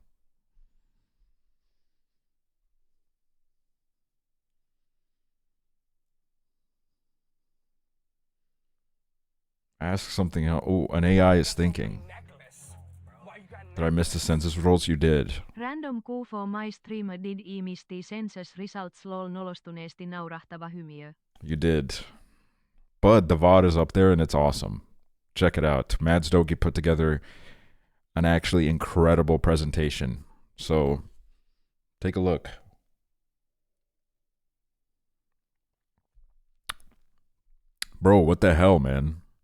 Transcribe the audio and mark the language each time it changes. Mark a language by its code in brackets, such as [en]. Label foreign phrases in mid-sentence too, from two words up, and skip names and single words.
[en] Ask something else. Oh, an AI is thinking. Did I miss the census results? You did. Random Q for my stream did misti census results lol [fi] nolostuneesti naurahtava hymiö. [en] You did. But the VOD is up there and it's awesome. Check it out. Mads Doki put together an actually incredible presentation. So take a look. Bro, what the hell, man?